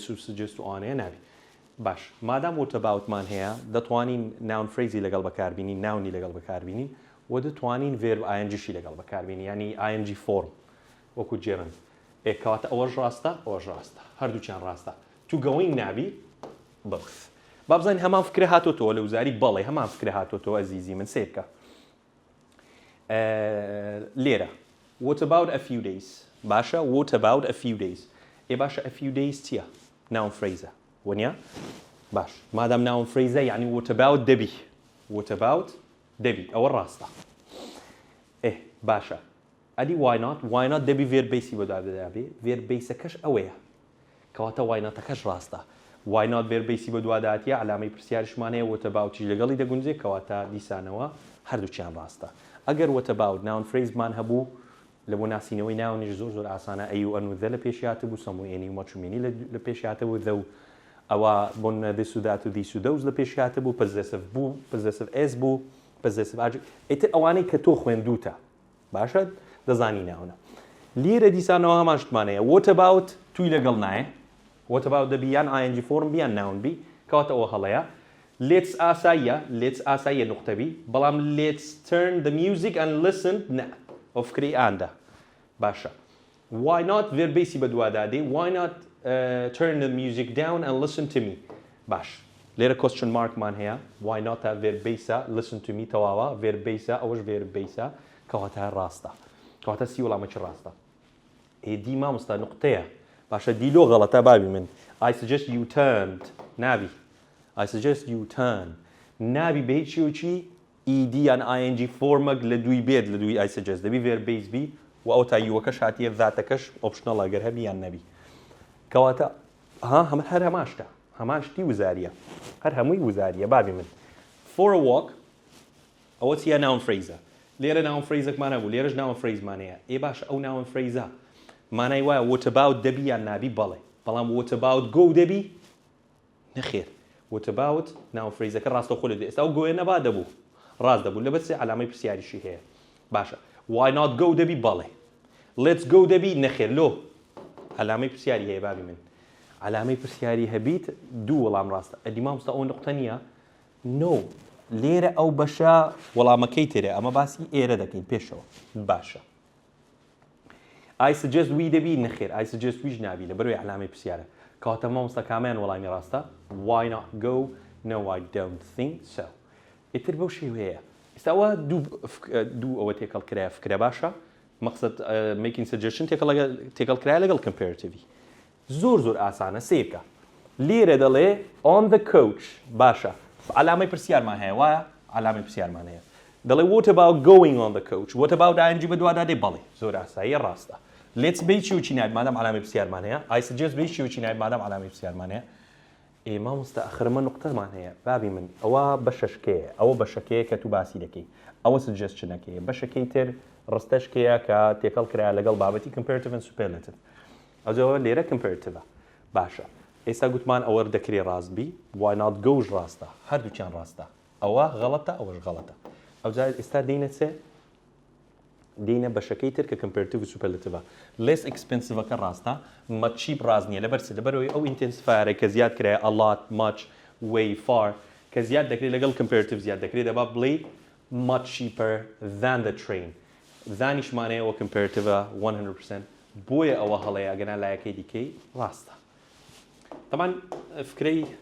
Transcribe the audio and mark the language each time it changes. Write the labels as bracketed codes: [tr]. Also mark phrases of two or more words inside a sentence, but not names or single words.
[ckb] سوجست و ئەوانەیە نابی باش مادام وتەباوتمان هەیە دەتوانین ناون فرێزی لەگەڵ بەکاربینین ناونی لەگەڵ بەکاربینین و دەتوانین ڤێرب ING-شی لەگەڵ بەکاربینین ینی ING فۆرم وەکو جێرن کەواتە ئەوەش ڕاستە ئەوەش ڕاستە هەردووچیان ڕاستە تو گەوەی نابی بەخ با بزانین هەمان فکرە هاتۆتەوە لە وزاری بەڵێ هەمان فکرە هاتۆتەوە ئەزیزی من سێ بکە لێرە [en] what about a few days [ckb] باشە [en] what about a few days [ckb] باشە [en] a few days [ckb] چییە [en] noun phrase [ckb] وەنیا باش مادام [en] noun phrase [ckb] یعنی [en] what about [ckb] دەبی [en] what about [ckb] دەبی ئەوە ڕاستە باشە ئەدی [en] why not [ckb] دەبی ڤێرب بەیسی بەدوا بدابێ ڤێرب بەیسەکەش ئەوەیە کەواتە [en] why not- [ckb] ەکەش ڕاستە [en] why not [ckb] ڤێرب بەیسی بەدوا داتیە عەلامەی پرسیاریشمان هەیە [en] what about [ckb] چی لەگەڵی دەگونجێ کەواتە دیسانەوە هەردووچیان ڕاستە ئەگەر [en] what about noun phrase- [ckb] مان هەبوو لە بۆ ناسینەوەی ناونیش زۆر ئاسانە ئەی و ئەن و دە لە پێشیاتە بوو سەموئێنی و مەچومێنی لە پێشیاتە بوو دە و ئەوە بۆن this و that و this و those لە پێشیاتە بوو possessive بوو [en] possessive s [ckb] بوو [en] possessive adjective [ckb] ئیتر ئەوانەی کە تۆ خوێندووتە باشە دەزانی ناونە لێرە دیسانەوە هەمان شتمانەیە [en] what about [ckb] توی لەگەڵ نایە [en] what about [ckb] دەبی یان ING فۆرم بیان ناون بی کەواتە ئەوە هەڵەیە let's ئاساییە نقطەبی بەڵام [en] let's turn the music and listen [ckb] نە ئەو فکری ئاندا باشە [en] why not [ckb] ڤێرب بەیسی بەدوا دادێ [en] why not turn the music down and listen to me [ckb] باش لێرە [en] question mark [ckb] مان هەیە [en] why not [ckb] تا ڤێرب بەیسە [en] listen to me [ckb] تەواوە ڤێرب بەیسە ئەوەش ڤێرب بەیسە کەواتە ڕاستە کەواتە سی وەڵامەکی ڕاستە دی مامۆستا نقطەیە باشە دیلۆ غەڵەتە بابی من [en] I suggest you turned [ckb] نابی [en] I suggest you turn [ckb] نابی بە هیچ شێوەیەکی ED یان ING فۆرمەک لە دوی بێت لە دوی [en] I suggest [ckb] دەبی ڤێرب بەیس بی و ئەو تاییوەکەش هاتیە ذاتەکەش ئۆپشنەڵە گەر هەبی یان نەبی کەواتە هەر هەماشتە هەمان شتی وزاریە هەر هەمووی وزاریە بابی من [en] for a walk [ckb] ئەوە چیە noun phrase لێرە ناون فرێزێکمان هەبوو لێرەش ناون فرێزمان هەیە باش ئەو ناون فرێزە مانای وایە [en] what about [ckb] دەبی یان نابی بەڵێ بەڵام [en] what about go [ckb] دەبی نەخێر [en] what about [ckb] ناون فرێزەکە ڕاستەوخۆ لێ ئێستا ئەو گۆیە نەبا دەبوو ڕاست دەبوو لەبەر سێ عەلامەی پرسیاریشی هەیە باشە [en] why not go [ckb] دەبی بەڵێ [en] let's go [ckb] دەبی نەخێر لۆ عەلامەی پرسیاری هەیە بابی من عەلامەی پرسیاری هەبیت دوو وەڵام ڕاستە ئەدی مامۆستا ئەو نقطە نییە no لێرە ئەو بەشە وەڵامەکەی ترێ ئەمە باسی ئێرە دەکەین پێشەوە باشە [en] I suggest [ckb] وی دەبی نەخێر [en] I suggest [ckb] ویش نابی لە بەرەوەی عەلامەی پرسیارە کەواتە مامۆستا کامیان وەڵامی ڕاستە [en] why not go no I don't think so [ckb] ئیتر بەو شێوەیە ئێستا ئەوە دوو ئەوە تێکەڵ کرایە فکرە باشە مەقسەد [en] making suggestion [ckb] تێکەڵ کرایە لەگەڵ comparative زۆر ئاسانە سێکە لێرە دەڵێ [en] on the coach [ckb] باشە عەلامەی پرسیارمان هەیە وایە عەلامەی پرسیارمان هەیە دەڵێ [en] what about going on the coach what about ING [ckb] بەدوا دادێ بەڵێ زۆر ئاساییە ڕاستە let's بی چی و چی نایب مادام علامەی پرسیارمان هەیە [en] I suggest [ckb] بی چی و چی نایب مادام علامەی پرسیارمان هەیە ئێمە مستەخرمە نقطەمان هەیە بابی من ئەوە بەشەشکەیە ئەوە بەشەکەیە کە تو باسی دەکەی ئەوە سجستشنەکەیە بەشەکەی تر ڕستەشکەیە کە تێکەڵ کرا لەگەڵ بابەتی [en] comparative and superlative [ckb] ئەوە لێرە comparative باشە ئێستا گوتمان ئەوە دەکرێ ڕاستبی why not گەوش ڕاستە هەردووچیان ڕاستە ئەوە غەڵەتە ئەوەش غەڵەتە ئەوجار ئێستا دێنە چێ دێنە بەشەکەی تر کە comparative و superlative [en] less expensive [ckb] کە ڕاستە [en] much cheap [ckb] ڕاست نییە لەبەرەوەی ئەو intensifier کە زیاد کرایە [en] a lot much way far [ckb] کە زیاد دەکرێت لەگەڵ comparative زیاد دەکرێت دەبا بڵێ [en] much cheaper than the train [ckb] دانیشمانەیەوە comparative 100% بۆیە ئەوە هەڵەیە ئەگەنا لایەکەی دیکەی ڕاستە طبعا فکرەی